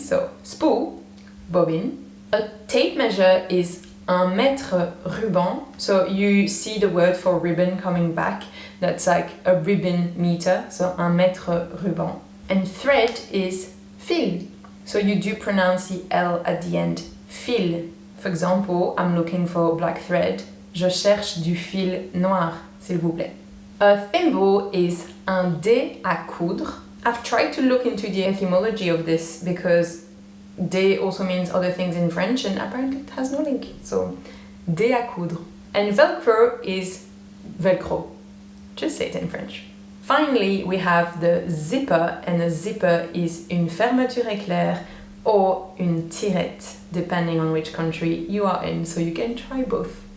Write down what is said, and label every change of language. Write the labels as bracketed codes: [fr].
[en] So spool, bobine. A tape measure is un mètre ruban, so you see the word for ribbon coming back, that's like a ribbon meter, so un mètre ruban. And thread is fil, so you do pronounce the L at the end, fil. For example, I'm looking for black thread, [fr] je cherche du fil noir, s'il vous plaît. [en] A thimble is un dé à coudre. I've tried to look into the etymology of this because dé also means other things in French and apparently it has no link. So, dé à coudre. And velcro is velcro. Just say it in French. Finally, we have the zipper, and a zipper is une fermeture éclair or une tirette, depending on which country you are in, so you can try both.